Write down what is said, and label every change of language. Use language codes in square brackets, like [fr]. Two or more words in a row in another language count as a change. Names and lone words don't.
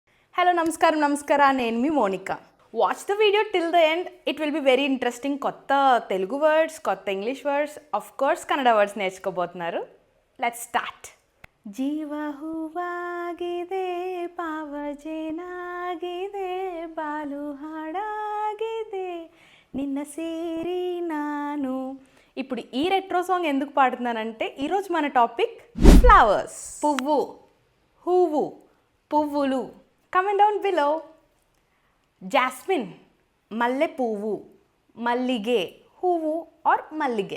[en] హలో [te] నమస్కారం నేను మీ మోనికా. [en] watch the video till the end. it will be very interesting. [te] కొత్త తెలుగు వర్డ్స్, కొత్త ఇంగ్లీష్ వర్డ్స్, [en] of course [te] కన్నడ వర్డ్స్ నేర్చుకోబోతున్నారు. [en] let's start. [kn] ಜೀವ ಹೂವಾಗಿದೆ, ಪಾವಜೇನಾಗಿದೆ, ಬಾಲು ಹಾಡಾಗಿದೆ, ನಿನ್ನ ಸೇರಿ ನಾನು. [te] ఇప్పుడు ఈ రెట్రో సాంగ్ ఎందుకు పాడుతున్నానంటే ఈరోజు మన టాపిక్ ఫ్లవర్స్. పువ్వు, హూవు, పువ్వులు. [en] comment down below. [te] జాస్మిన్, మల్లె పువ్వు, [kn] ಮಲ್ಲಿಗೆ, ಹೂವು [te] ఆర్ మల్లిగే.